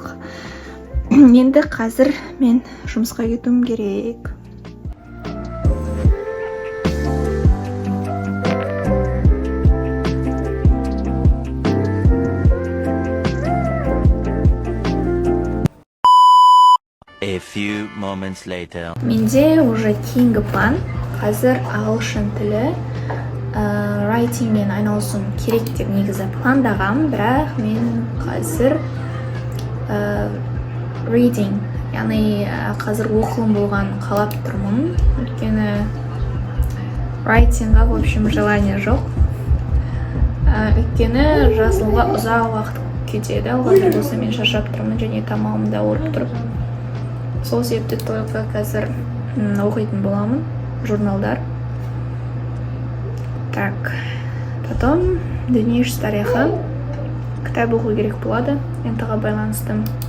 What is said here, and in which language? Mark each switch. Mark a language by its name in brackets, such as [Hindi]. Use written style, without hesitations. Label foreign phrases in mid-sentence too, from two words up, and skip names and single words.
[Kazakh] Енді қазір мен жұмысқа кетуім керек. [English] A few moments later. [Kazakh] Менде уже кейінгі план. Қазір ағылшын тілі writingмен айналысуым керек деп негізі пландағам, бірақ мен қазір reading, яғни қазір оқылым болған қалап тұрмын. Өйткені writingға, [Russian] в общем, желание жоқ. [Kazakh] Өйткені жазылуға ұзақ уақыт кетеді. Алғанда болса мен шаршап тұрмын және тамағым да ауырып тұрып. Сол себепті только қазір оқитын боламын, журналдар. [Russian] Так, потом [Kazakh] дүниежүзі тарихы кітап оқу керек болады, ентіға байланысты.